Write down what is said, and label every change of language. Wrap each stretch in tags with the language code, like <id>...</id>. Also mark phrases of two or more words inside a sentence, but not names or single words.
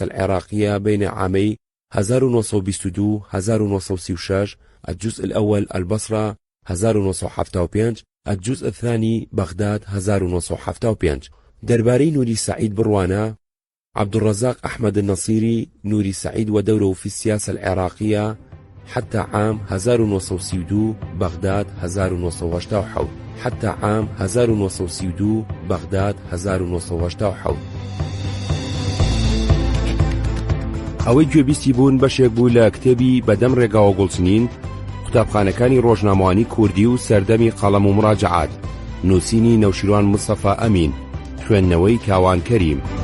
<ar>السياسة العراقية بين عامي 1922 1936 الجزء الأول البصرة 1975 الجزء الثاني بغداد 1975 درباري نوري سعيد بروانة عبد الرزاق أحمد النصيري نوري سعيد ودوره في السياسة العراقية حتى عام 1932 بغداد 1987 حتى عام 1932 بغداد 1987</ar> <ckb>ئەوەی گوێبیستی بوون بەشێک بوو لە کتێبی بەدەم ڕێگاوە گوڵچنین قوتابخانەکانی ڕۆژنامەوانی کوردی و سەردەمی قەڵەم و مراجعات نووسینی نەوشیروان مستەفا ئەمین خوێندنەوەی کاوان کەریم</ckb>